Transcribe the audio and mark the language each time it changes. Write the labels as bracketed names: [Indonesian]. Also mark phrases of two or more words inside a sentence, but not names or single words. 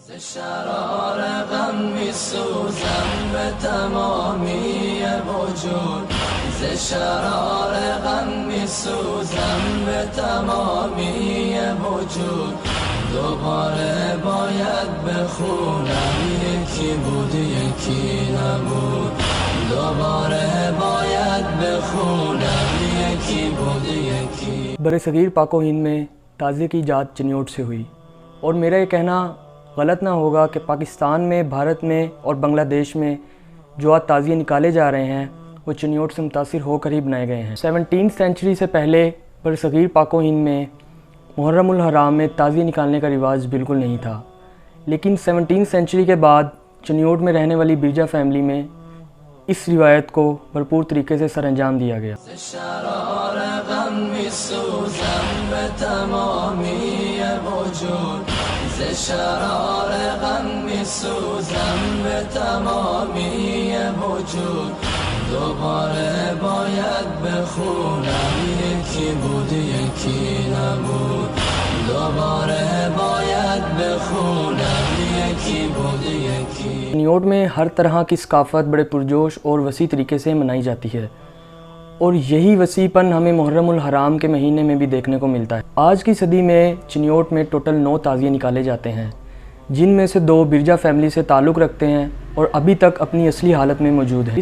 [Persian] شرار غم میسوزم به تمامی وجود، ز شرار غم میسوزم به تمامی وجود. دوباره باید بخونم یکی بود یکی نبود، دوباره باید بخونم یکی بود یکی. [Urdu] برصغیر پاک و ہند میں تازیے کی ایجاد چنیوٹ سے ہوئی، اور میرا یہ کہنا غلط نہ ہوگا کہ پاکستان میں، بھارت میں اور بنگلہ دیش میں جو آج تازیے نکالے جا رہے ہیں وہ چنیوٹ سے متاثر ہو کر ہی بنائے گئے ہیں۔ 17 سینچری سے پہلے برصغیر پاک و ہند میں محرم الحرام میں تازیے نکالنے کا رواج بالکل نہیں تھا، لیکن 17 سینچری کے بعد چنیوٹ میں رہنے والی برجا فیملی میں اس روایت کو بھرپور طریقے سے سر انجام دیا گیا۔ [Persian] شرار غم میسوزم به تمامی وجود، ز شرار غم میسوزم به تمامی وجود. دوباره باید بخونم یکی بود یکی نبود، دوباره باید بخونم یکی بود یکی. [Urdu] چنیوٹ میں ہر طرح کی ثقافت بڑے پرجوش اور وسیع طریقے سے منائی جاتی ہے، اور یہی وسیع پن ہمیں محرم الحرام کے مہینے میں بھی دیکھنے کو ملتا ہے۔ آج کی صدی میں چنیوٹ میں ٹوٹل 9 تازیے نکالے جاتے ہیں، جن میں سے 2 برجا فیملی سے تعلق رکھتے ہیں اور ابھی تک اپنی اصلی حالت میں موجود ہیں۔